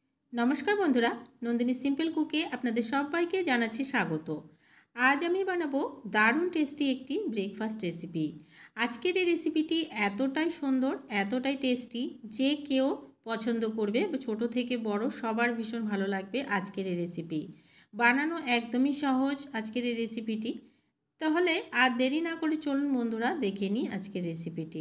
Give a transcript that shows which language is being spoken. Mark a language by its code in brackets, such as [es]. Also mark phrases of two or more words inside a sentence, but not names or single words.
[bn] নমস্কার বন্ধুরা নন্দিনী সিম্পল কুকে আপনাদের সবাইকে জানাচ্ছি স্বাগত। আজ আমি বানাবো দারুণ টেস্টি একটি [en] breakfast recipe. [bn] आजकेर এই রেসিপিটি এতটাই সুন্দর এতটাই টেস্টি যে কেউ পছন্দ করবে, ছোট থেকে বড় সবার ভীষণ ভালো লাগবে আজকের এই রেসিপি। বানানো একদমই সহজ আজকের এই রেসিপিটি। তাহলে আর দেরি না করে চলুন বন্ধুরা দেখে নিই আজকের রেসিপিটি।